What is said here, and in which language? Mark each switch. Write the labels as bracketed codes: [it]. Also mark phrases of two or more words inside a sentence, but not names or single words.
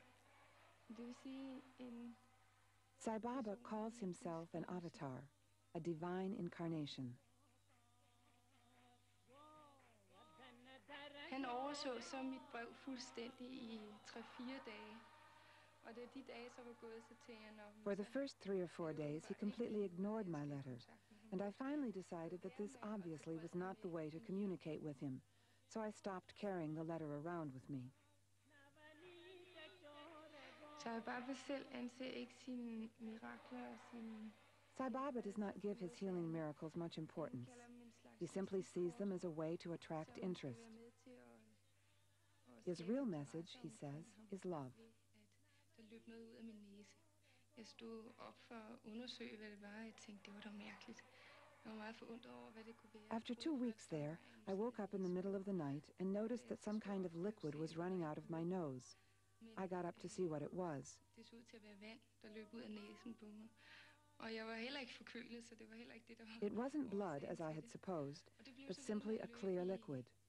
[da] Det vil sige en... [en] Sai Baba calls himself an avatar, a divine incarnation. [da] Han overså så mit brev fuldstændig i 3-4 dage. Og da de dage så var gået, så tænkte jeg... [en] For the first 3 or 4 days, he completely ignored my letter, and I finally decided that this obviously was not the way to communicate with him. So I stopped carrying the letter around with me. [da] Sai Baba selv anser ikke sine mirakler og sine... [en] Sai Baba does not give his healing miracles much importance. He simply sees them as a way to attract interest. His real message, he says, is love. [da] Der løb noget ud af min næse. Jeg stod op for at undersøge, hvad det var. Jeg tænkte, det var da mærkeligt. [en] After 2 weeks there, I woke up in the middle of the night and noticed that some kind of liquid was running out of my nose. I got up to see what it was. It wasn't blood, as I had supposed, but simply a clear liquid.